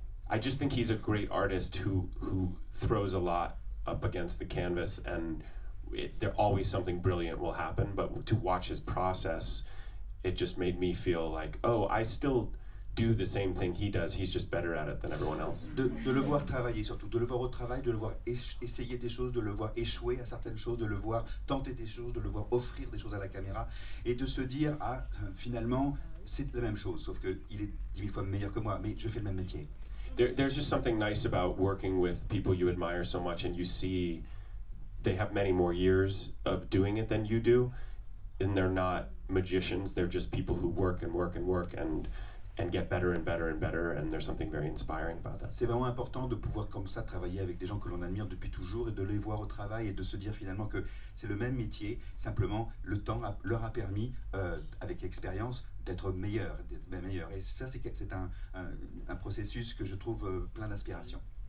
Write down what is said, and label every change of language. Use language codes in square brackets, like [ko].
[en] I just think he's a great artist who throws a lot up against the canvas, and there always something brilliant will happen, but to watch his process, it just made me feel like, oh, I still do the same thing he does, he's just better at it than everyone else. [fr] De le voir travailler surtout, de le voir au travail, de le voir essayer des choses, de le voir échouer à certaines choses, de le voir tenter des choses, de le voir offrir des choses à la caméra, et de se dire, ah, finalement, c'est la même chose, sauf qu'il est 10 000 fois meilleur que moi, mais je fais le même métier. [en] There's just something nice about working with people you admire so much, and you see they have many more years of doing it than you do, and they're not magicians, they're just people who work and work and work and get better and better and better, and there's something very inspiring about that. [fr] C'est vraiment important de pouvoir comme ça travailler avec des gens que l'on admire depuis toujours et de les voir au travail et de se dire finalement que c'est le même métier, simplement le temps leur a permis, avec l'expérience, d'être meilleurs. Et ça, c'est un processus que je trouve plein d'inspiration.